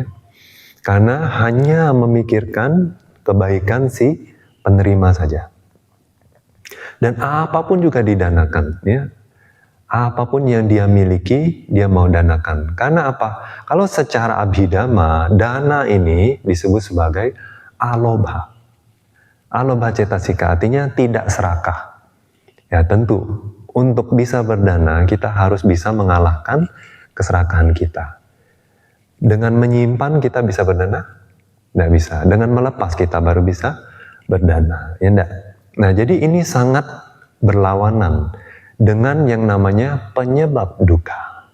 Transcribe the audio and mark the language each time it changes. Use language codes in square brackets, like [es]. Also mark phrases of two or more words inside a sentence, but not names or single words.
[id] Karena hanya memikirkan kebaikan si penerima saja. Dan apapun juga didanakan, ya. Apapun yang dia miliki, dia mau danakan. Karena apa? Kalau secara abhidhamma, dana ini disebut sebagai alobha. [pi] Alobha cetasika [id] artinya tidak serakah. Ya tentu, untuk bisa berdana, kita harus bisa mengalahkan keserakahan kita. Dengan menyimpan kita bisa berdana? Tidak bisa. Dengan melepas kita baru bisa berdana. Ya enggak? Nah, jadi ini sangat berlawanan dengan yang namanya penyebab duka.